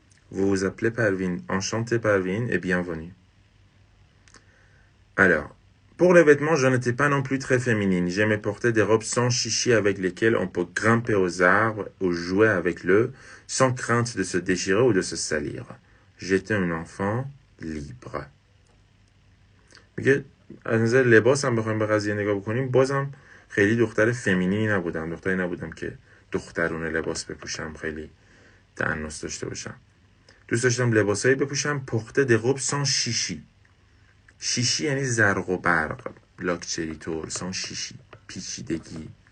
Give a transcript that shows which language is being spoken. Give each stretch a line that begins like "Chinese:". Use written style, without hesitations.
French: Vous vous appelez Parvin. Enchanté Parvin et bienvenue. Alors, pour les vêtements, je n'étais pas non plus très féminine. J'aimais porter des robes sans chichi avec lesquelles on peut grimper aux arbres ou jouer avec l'eau sans crainte de se déchirer ou de se salir. J'étais un enfant libre.
Persian: میگه از نظر لباس هم بخوایم به قضیه نگاه بکنیم، بازم خیلی دختر فمینینی نبودم، دختری نبودم که دخترونه لباس بپوشم، خیلی تأنس داشته باشم. دوست داشتم لباسایی بپوشم
French: porter des robes sans chichi.
Persian: شیشی یعنی زرق و برق، لاکچری طور، sans chichi، پیچیدگی.